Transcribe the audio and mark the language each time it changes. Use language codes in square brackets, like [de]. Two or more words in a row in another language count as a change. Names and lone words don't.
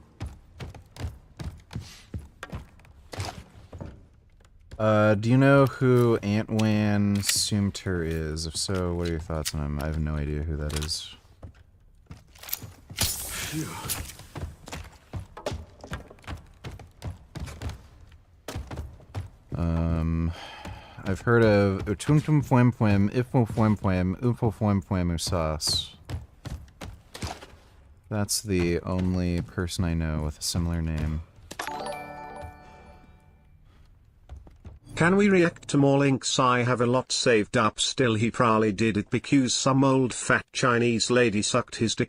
[en] Do you know who Antwan Sumter is? If so, what are your thoughts on him? I have no idea who that is. Phew. I've heard of Utumtum Fuem Fuem, Ifo Fuem Fuem, Ufo Fuem Fuem Usas. That's the only person I know with a similar name. Can we react to more links? I have a lot saved up still. He probably did it because some old fat Chinese lady sucked his dick.